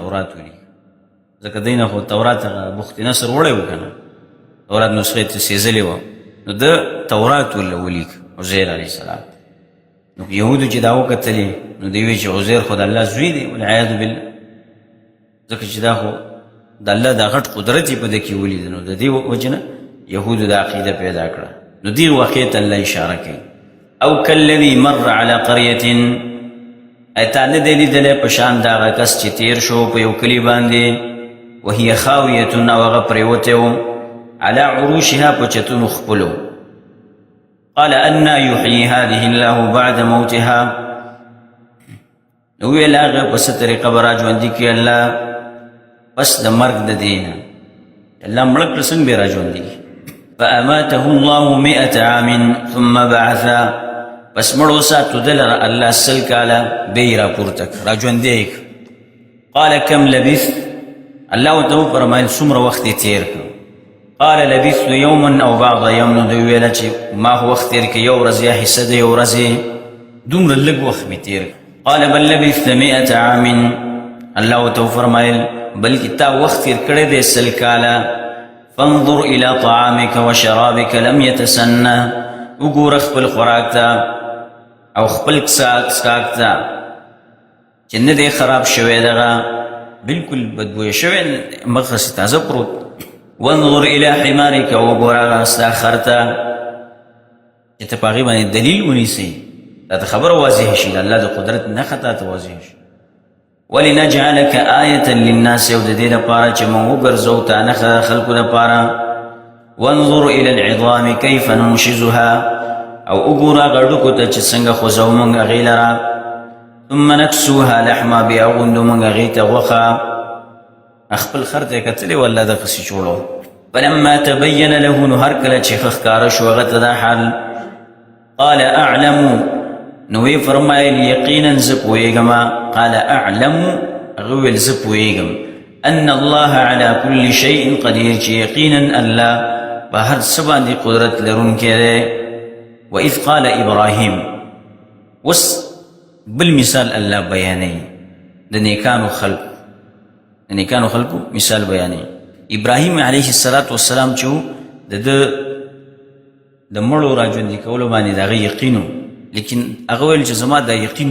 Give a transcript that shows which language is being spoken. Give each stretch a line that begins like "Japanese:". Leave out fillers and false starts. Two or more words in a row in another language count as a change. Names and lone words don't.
Pashto: تورات ولیکو ځکه دی نه خو تورات هغه بخت نصر وړی و که نه تورات نسخې ته سېزلې وه نو ده تورات ورله ولیک عزیر
Arabic: علیه السلام
Pashto: نو یهودو چې دا وکتلې نو دوی وایي چې عزیر خو د الله زوی دی
Arabic: والعیاذ بالله
Pashto: ځکه چې دا خو د الله دا غټ قدرت یې په ده کې ولید نو د دې وجې نه یهودو دا عقیده پیدا کړه نو دې واقعې ته الله اشاره کوي او
Arabic: کالذي مر على قرية
Pashto: ایتا نه دی لیدلی په شان د هغه کس چې تیر شو په یو کلي باندې
Arabic: وهي خاویة
Pashto: او هغه پرېوتی و
Arabic: على عروشها
Pashto: په چتونو خپلو
Arabic: قال أنا يحيي هذه الله بعد موتها
Pashto: نو ویل هغه په څه طریقه به راژوندي کړي الله پس د مرګ د دې نه الله مړه کړه څنګه به یې راژوندي کړي
Arabic: فأماته الله 100 عام ثم بعثا
Pashto: پس مړو ساتو ده لره الله 100 کاله بیا یې راپورته کړه راژوندی یې کړه
Arabic: قال كم لبثت
Pashto: الله ورته وفرمایل څومره وخت یې تېر کړ
Arabic: قال لبثت يوما او بعض يوم
Pashto: نو دوی ویله چې ما خو وخت تېر کړ یو ورځ یا حصه د یو ورځې دومره لږ وخت مې تېر کړ
Arabic: قال بل لبثت 100 عام
Pashto: الله ورته وفرمایل بلکې تا وخت تېر کړی دی 100 کاله
Arabic: فانظر الى طعامك وشرابك لم يتسنى
Pashto: وګوره خپل خوراک ته او خپل څښاک ته چې نه دی خراب شوی دغه بلکل بدبویه شوی مغسې تازه پروت
Arabic: وانظر الى حمارك
Pashto: وګوره ستا خر ته چې ته په هغې باندې دلیل ونیسئ دا ته خبره واضح شي د الله د قدرت نښه تا ته واضح شي
Arabic: ولنجعلك آية للناس
Pashto: او د دې لپاره چې موږ وګرځو تا نښه خلکو لپاره
Arabic: وانظر الى العظام كيف ننشزها
Pashto: او وګوره غړډوکو ته چې څنګه خوځو موږ هغې لره
Arabic: ثم نكسوها لحما
Pashto: بیا غوندو موږ هغې ته غوښه خپل خر ته یې کتلې والله دغسې جوړو
Arabic: فلما تبين له
Pashto: نو هر کله چې ښه ښکاره شو هغه ته دا حال
Arabic: قال اعلم
Pashto: نو وی فرمایل یقینا زه پوهېږم
Arabic: قال اعلم
Pashto: هغه ویل زه پوهېږم
Arabic: ان الله على كل شيء قدیر
Pashto: چې یقینا الله په هر څه باندې قدرت لرونکی دی
Arabic: واذ قال ابراهیم
Pashto: اوس بل مثال الله بیانوي د نیکانو خلکو مثال بیانوي ابراهیم
Arabic: علیه السلام
Pashto: چې د مړو راژوندي کولو باندې د هغه یقین لیکن هغه ویل چې زما دا یقین